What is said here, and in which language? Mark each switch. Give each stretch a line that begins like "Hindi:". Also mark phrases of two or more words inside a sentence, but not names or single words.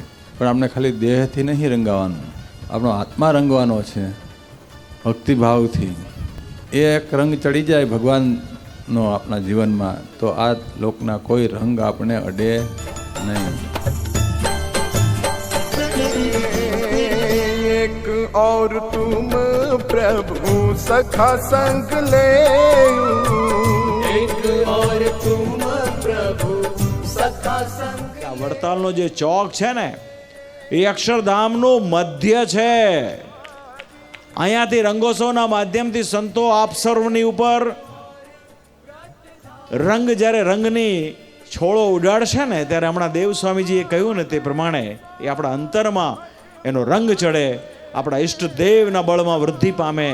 Gujarati: પણ આપણે ખાલી દેહથી નહીં રંગાવાનું, આપણો આત્મા રંગવાનો છે ભક્તિભાવથી. એ એક રંગ ચડી જાય ભગવાનનો આપણા જીવનમાં તો આ લોકના કોઈ રંગ આપણે અડે નહીં.
Hindi: એક और तुम प्रभु सखा संग ले. एक और तुम प्रभु सखा संग.
Gujarati: વડતાલનો જે ચોક છે ને એ અક્ષરધામનું મધ્ય છે. અહીંયાથી રંગોત્સવના માધ્યમથી સંતો આપ સર્વની ઉપર રંગ જ્યારે રંગની છોડો ઉડાડશે ને ત્યારે હમણાં દેવ સ્વામીજીએ કહ્યું ને તે પ્રમાણે એ આપણા અંતરમાં એનો રંગ ચડે, આપણા ઈષ્ટદેવના બળમાં વૃદ્ધિ પામે.